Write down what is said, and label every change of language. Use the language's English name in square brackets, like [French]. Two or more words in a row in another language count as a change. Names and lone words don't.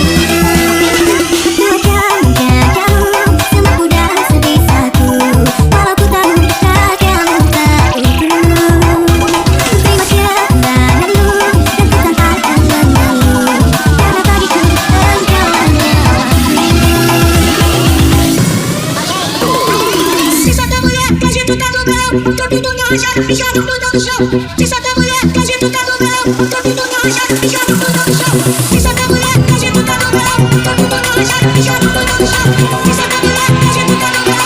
[Indonesian] Ku akan menjagamu semampu dan sebisaku, walau ku tahu rahasiamu tak utuh. Ku terima keundanganmu dan ku tak akan mengeluh, karena bagiku engkau hanya [Portuguese] Se solta mulher, que a gente tá no grau. Todo mundo arranjado e joga tudo no chão. Se solta mulher, que a gente tá no grau. Todo mundo arranjado e joga tudo no chão. Se solta mulher, que a gente tá no grau. Todo mundo arranjado e joga tudo no chão. Se solta mulher, que a gente tá no grau.